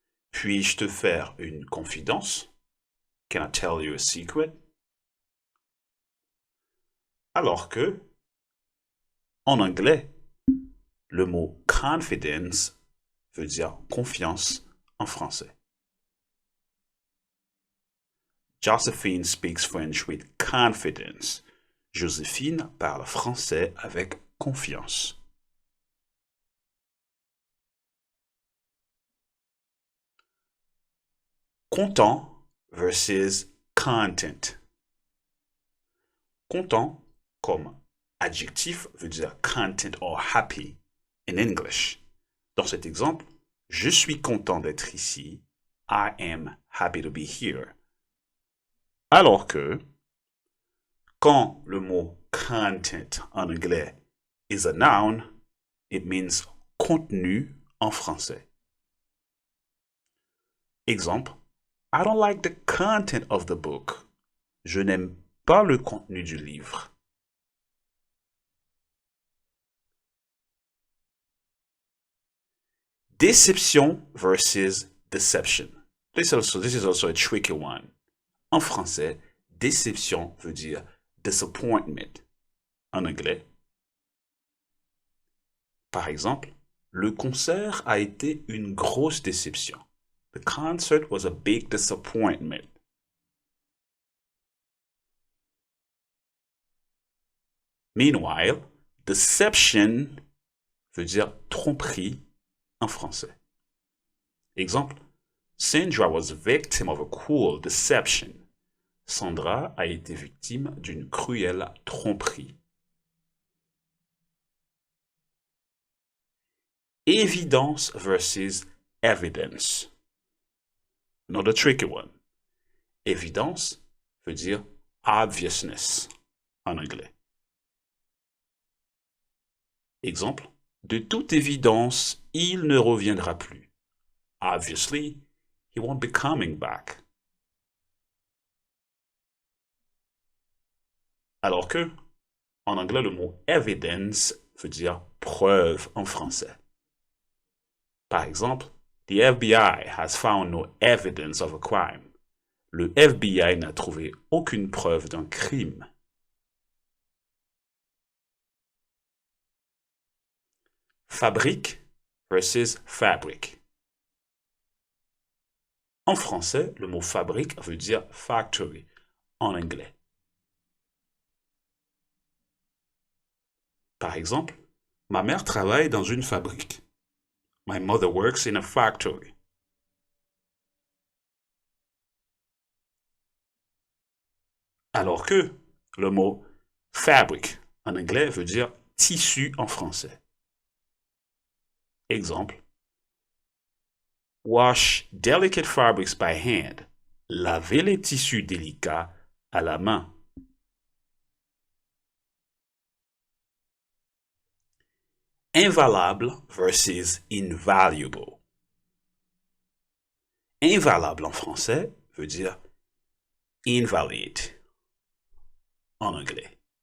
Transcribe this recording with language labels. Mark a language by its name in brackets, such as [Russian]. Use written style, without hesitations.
[French] Puis-je te faire une confidence? [English] Can I tell you a secret? [French] Alors que, en anglais, le mot confidence veut dire confiance en français. [English] Josephine speaks French with confidence. [French] Joséphine parle français avec confiance. Content versus content. Content comme adjectif veut dire content [English] or happy in English. [French] Dans cet exemple, je suis content d'être ici. [English] I am happy to be here. [French] Alors que, quand le mot content en anglais [English] is a noun, it means [French] contenu en français. [English] Exemple, I don't like the content of the book. [French] Je n'aime pas le contenu du livre. Déception versus deception. [English] This is also a tricky one. [French] En français, déception veut dire disappointment. En anglais, par exemple, le concert a été une grosse déception. [English] The concert was a big disappointment. [French] Meanwhile, deception veut dire tromperie en français. [English] Exemple, Sandra was victim of a cruel deception. [French] Sandra a été victime d'une cruelle tromperie. Évidence versus evidence. [English] Another tricky one. [French] Évidence veut dire obviousness en anglais. Exemple, de toute évidence, il ne reviendra plus. [English] Obviously, he won't be coming back. [French] Alors que, en anglais, le mot evidence veut dire preuve en français. Par exemple, [English] the FBI has found no evidence of a crime. [French] Le FBI n'a trouvé aucune preuve d'un crime. Fabrique versus fabric. En français, le mot fabrique veut dire factory en anglais. Par exemple, ma mère travaille dans une fabrique. [English] My mother works in a factory. [French] Alors que le mot fabric en anglais veut dire tissu en français. [English] Exemple, wash delicate fabrics by hand. [French] Laver les tissus délicats à la main. Invalable versus invaluable. Invalable en français veut dire invalid en anglais.